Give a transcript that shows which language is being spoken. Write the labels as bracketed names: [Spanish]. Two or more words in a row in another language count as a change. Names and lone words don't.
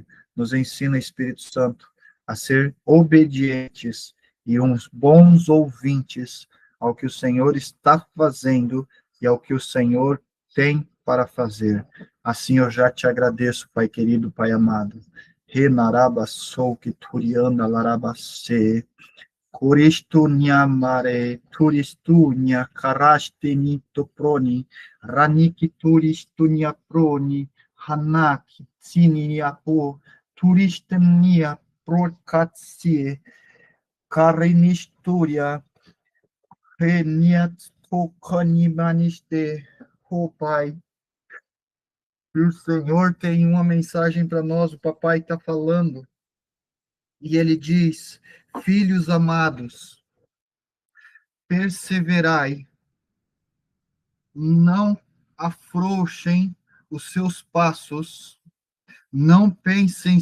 [Portuguese] Nos ensina, Espírito Santo, a ser obedientes e uns bons ouvintes ao que o Senhor está fazendo e ao que o Senhor tem para fazer. Assim eu já te agradeço, Pai querido, Pai amado. Renaraba sou que turianda larabase. Koristunya mare, turistunya karasteni toproni, raniki turistunya proni, hanaki tsini apo, turistenia prokatsie, karinisturia, reniat tokanimaniste, oh Pai. E o Senhor tem uma mensagem para nós, o papai está falando, e ele diz: filhos amados, perseverai, não afrouxem os seus passos, não pensem